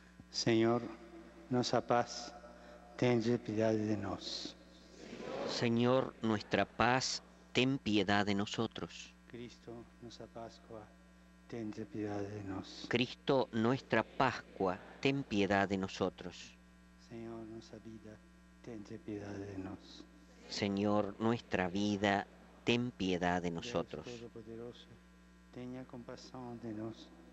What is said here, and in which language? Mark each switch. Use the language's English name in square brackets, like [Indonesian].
[Portuguese] Senhor, nossa paz, tende piedade de nós. [Spanish] Señor, nuestra paz, ten piedad de nosotros. [Portuguese] Cristo, nossa Páscoa, tende piedade de nós. [Spanish] Cristo, nuestra Pascua, ten piedad de nosotros. [Portuguese] Senhor, nossa vida, tende piedade de nós. [Spanish] Señor, nuestra vida, ten piedad de nosotros. [Portuguese] Deus Todo-Poderoso, tenha compaixão de nós.